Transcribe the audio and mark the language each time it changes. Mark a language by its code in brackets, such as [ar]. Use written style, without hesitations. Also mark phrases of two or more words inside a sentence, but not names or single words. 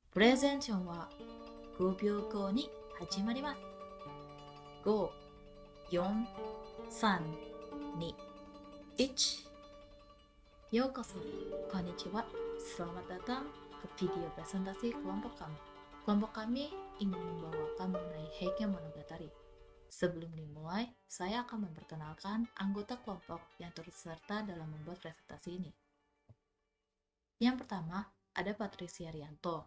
[ja] プレゼンテーションは5秒後に始まります。5、4、3、2、1. ようこそ、こんにちは. [id] Selamat datang ke video presentasi kelompok kami. Kelompok kami ingin membawakan mengenai Heike Monogatari. Sebelum dimulai, saya akan memperkenalkan anggota kelompok yang turut serta dalam membuat presentasi ini. Yang pertama, ada Patricia Rianto.